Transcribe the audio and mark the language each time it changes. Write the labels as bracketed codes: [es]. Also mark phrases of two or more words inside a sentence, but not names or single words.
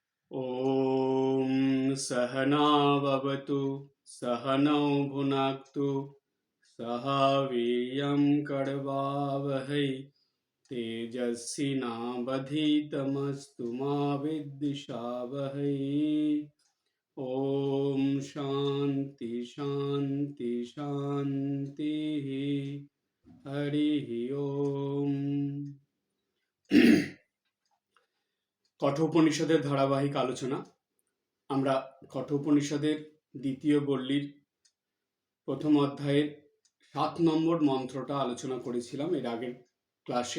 [sa] ॐ सहना भवतु सहनौ भुनक्तु सह वीर्यं करवावहै तेजस्विनावधीतमस्तु मा विद्विषावहै। ॐ शान्ति शान्ति शान्तिः। हरिः ओम। [bn] কঠোপনিষদের ধারাবাহিক আলোচনা। আমরা কঠোপনিষদের দ্বিতীয় বল্লীর প্রথম অধ্যায়ের 7 নম্বর মন্ত্রটা আলোচনা করেছিলাম এর আগের ক্লাসে।